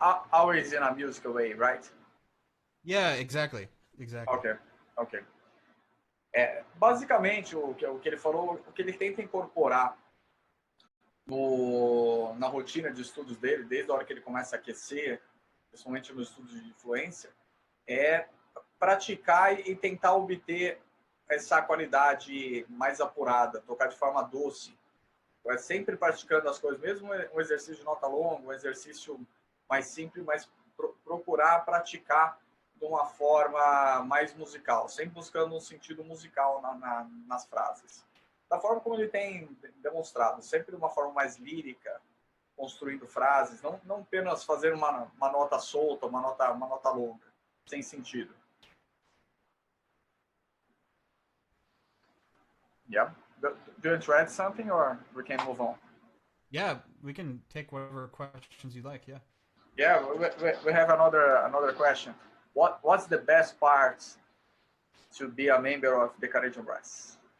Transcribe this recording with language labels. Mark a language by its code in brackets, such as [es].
[en] Always in a musical way, right? Yeah, exactly. Exactly. Ok, ok. [pt] Basicamente, o que ele falou, o que ele tenta incorporar na rotina de estudos dele, desde a hora que ele começa a aquecer, principalmente nos estudos de influência, é praticar e tentar obter essa qualidade mais apurada, tocar de forma doce. É sempre praticando as coisas, mesmo um exercício de nota longa, um exercício mais simples, mas procurar praticar de uma forma mais musical, sempre buscando um sentido musical nas frases. Da forma como ele tem demonstrado, sempre de uma forma mais lírica, construindo frases, não apenas fazer uma nota solta, uma nota longa, sem sentido. [en] Yeah. Do you want to add something, or we can move on? Yeah, we can take whatever questions you like. Yeah. Yeah, we have another question. What's the best part to be a member of the Canadian Brass?